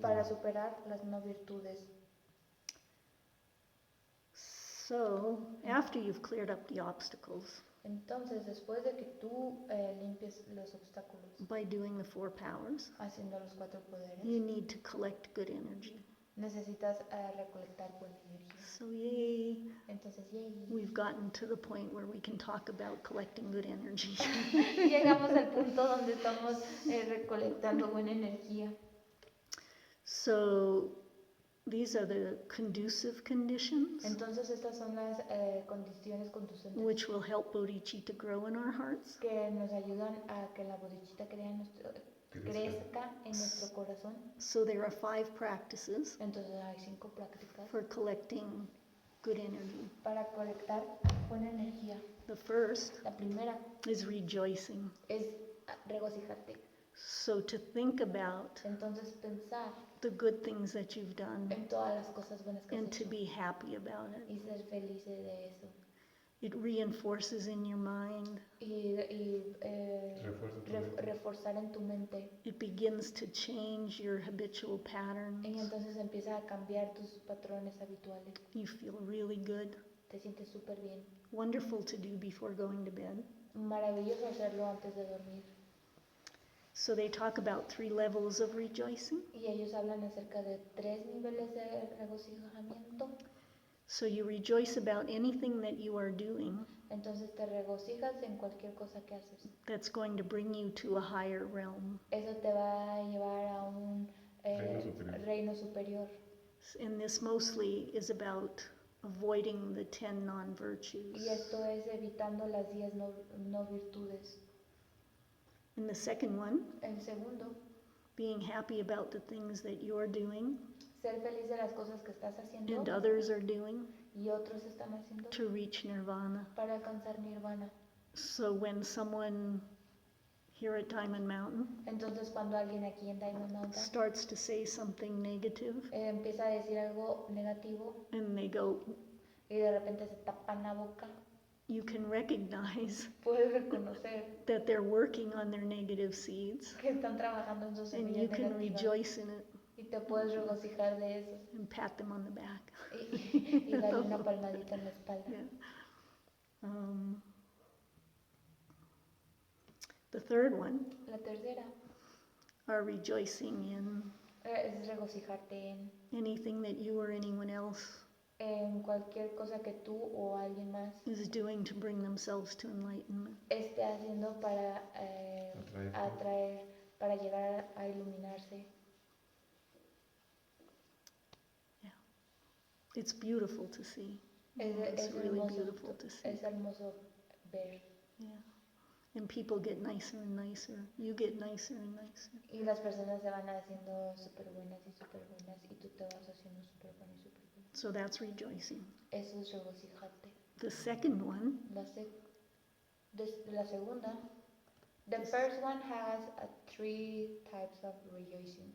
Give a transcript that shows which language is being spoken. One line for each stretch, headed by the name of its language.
Spanish: para superar las no virtudes.
English: So, after you've cleared up the obstacles
Spanish: Entonces, después de que tú limpies los obstáculos,
English: by doing the 4 powers,
Spanish: haciendo los 4 poderes,
English: you need to collect good energy.
Spanish: necesitas recolectar buena energía.
English: So, yay,
Spanish: Entonces, yay.
English: we've gotten to the point where we can talk about collecting good energy.
Spanish: Llegamos al punto donde estamos recolectando buena energía.
English: So, these are the conducive conditions
Spanish: Entonces, estas son las condiciones conducentes
English: which will help bodhicitta grow in our hearts.
Spanish: que nos ayudan a que la bodhicitta crezca en nuestro corazón.
English: So, there are 5 practices
Spanish: Entonces, hay 5 prácticas
English: for collecting good energy.
Spanish: para colectar buena energía.
English: The first
Spanish: La primera
English: is rejoicing.
Spanish: es regocijarte.
English: So, to think about
Spanish: Entonces, pensar
English: the good things that you've done
Spanish: en todas las cosas buenas que has
English: and to
Spanish: hecho
English: be happy about it.
Spanish: y ser felices de eso.
English: It reinforces in your mind.
Spanish: Y Refuerza tu mente. reforzar en tu mente.
English: It begins to change your habitual
Spanish: Y
English: patterns.
Spanish: entonces empieza a cambiar tus patrones habituales.
English: You feel really good.
Spanish: Te sientes súper bien.
English: Wonderful to do before going to bed.
Spanish: Maravilloso hacerlo antes de dormir.
English: So they talk about 3 levels of rejoicing.
Spanish: Y ellos hablan acerca de 3 niveles de regocijamiento.
English: So you rejoice about anything that you are doing
Spanish: Entonces te regocijas en cualquier cosa que haces.
English: that's going to bring you to a higher realm.
Spanish: Eso te va a llevar a un reino superior.
English: And this mostly is about avoiding the 10 non-virtues.
Spanish: Y esto es evitando las 10 no virtudes.
English: And the second one,
Spanish: El segundo,
English: being happy about the things that you're doing
Spanish: ser feliz de las cosas que estás haciendo
English: and others are doing
Spanish: y otros están haciendo
English: to reach nirvana.
Spanish: para alcanzar nirvana.
English: So when someone here at Diamond Mountain
Spanish: Entonces cuando alguien aquí en Diamond Mountain
English: starts to say something negative
Spanish: empieza a decir algo negativo
English: and they go,
Spanish: y de repente se tapan la boca,
English: you can recognize
Spanish: puedes reconocer
English: that they're working on their negative seeds
Spanish: que están trabajando en sus
English: and you
Spanish: semillas
English: can
Spanish: negativas
English: rejoice in it
Spanish: y te puedes regocijar de eso
English: and pat them on the back.
Spanish: y darle una palmadita en la espalda.
English: Yeah. The third one
Spanish: La tercera
English: are rejoicing in
Spanish: es regocijarte en
English: anything that you or anyone else
Spanish: cualquier cosa que tú o alguien más
English: is doing to bring themselves to enlightenment.
Spanish: esté haciendo para atraer, para llegar a iluminarse.
English: It's beautiful to see.
Spanish: Es
English: It's really
Spanish: hermoso,
English: beautiful to see.
Spanish: es hermoso ver.
English: Yeah. And people get nicer and nicer. You get nicer and nicer.
Spanish: Y las personas se van haciendo súper buenas y tú te vas haciendo súper buena y súper buena.
English: So that's rejoicing.
Spanish: Eso es regocijarte.
English: The second one
Spanish: La segunda,
English: the first one has 3 types of rejoicing.